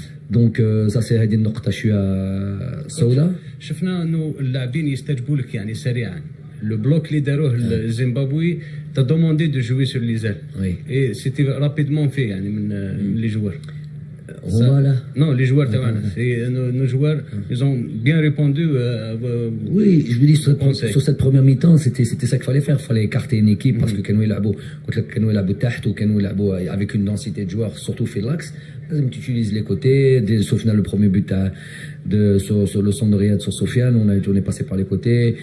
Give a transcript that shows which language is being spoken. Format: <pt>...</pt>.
<ar>دونك</ar> <fr>ça c'est</fr> <ar>هذه النقطه شويه سوداء. شفنا انه اللاعبين يستجيبوا لك يعني سريعا.</ar> <fr>Le bloc</fr> <ar>اللي داروه الزيمبابوي</ar> <fr>t'a demandé de jouer sur les ailes. Oui. Et c'était rapidement fait</fr> <ar>يعني</ar> <fr>من les joueurs. Voilà. Non, les joueurs</fr> <ar>تبعنا.</ar> <fr>Nos joueurs, ils ont bien répondu. Oui, je vous dis sur cette première mi-temps, c'était ça qu'il fallait faire. Il fallait écarter une équipe parce que</fr> <ar>كانوا يلعبوا تحت وكانوا يلعبوا</ar> <fr>avec une densité de joueurs surtout</fr> <ar>في</ar> <fr>l'axe.</fr> <ar>لازم</ar> <fr>tu utilises les côtés. Sauf le premier but sur le centre de Riyad sur Sofiane, on est passé par les côtés.</fr>